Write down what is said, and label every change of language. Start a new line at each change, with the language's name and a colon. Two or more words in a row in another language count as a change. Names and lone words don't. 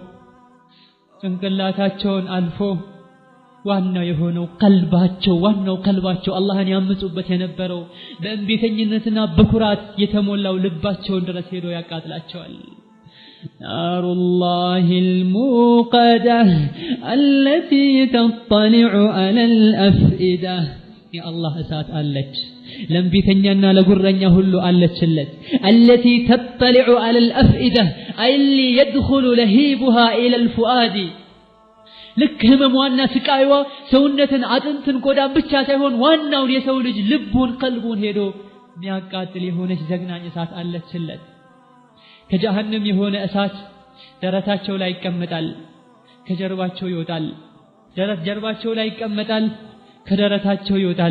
Amharic: ጭንቅላታቸውን አልፎ ዋናው የሆነው ቀልባቸው አላህን ያምፁበት የነበረው በእንቢተኝነትና በኩራት የተሞላው ልባቸውን ድረስ ሄዶ ያቃጥላቸዋል
Arabic: نار الله الموقدة التي تطلع على الأفئدة يا الله
Amharic: እሳት አለች ለምቢተኛና ለጉረኛ ሁሉ አለችለት
Arabic: التي تطلع على الأفئدة أي اللي يدخل لهيبها إلى الفؤاد
Amharic: ልክ ህመሟና ስቃይዋ ሰውነትን አጥንትን ቆዳን ብቻ ሳይሆን ዋናውን የሰው ልጅ ልቡን ቀልቡን ሄዶ የሚያቃጥል የሆነች ዘግናኝ እሳት አለችለት ከጀሃነም የሆነ እሳት ደረታቸው ላይ ይቀመጣል ከጀርባቸው ይወጣል ጀርባቸው ላይ ይቀመጣል ከደረታቸው ይወጣል